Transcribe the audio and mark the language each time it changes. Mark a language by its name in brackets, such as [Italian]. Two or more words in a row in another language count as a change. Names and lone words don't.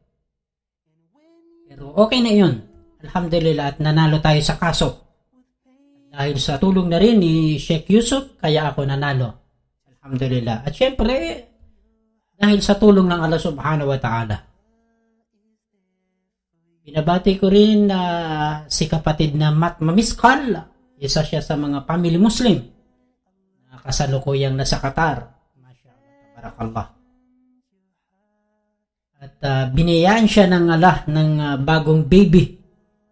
[Filipino] Pero okay na yun. Alhamdulillah, at nanalo tayo sa kaso. Dahil sa tulong na rin ni Sheikh Yusuf, kaya ako nanalo. Alhamdulillah. At syempre, dahil sa tulong ng Allah [Arabic] سبحانه وتعالى. [Filipino] Binabati ko rin si kapatid na Mat Mamiskal. Isa siya sa mga family Muslim na kasalukuyang nasa Qatar. [Arabic] ما شاء الله تبارك الله. [Filipino] At biniyaan siya ng Allah ng bagong baby.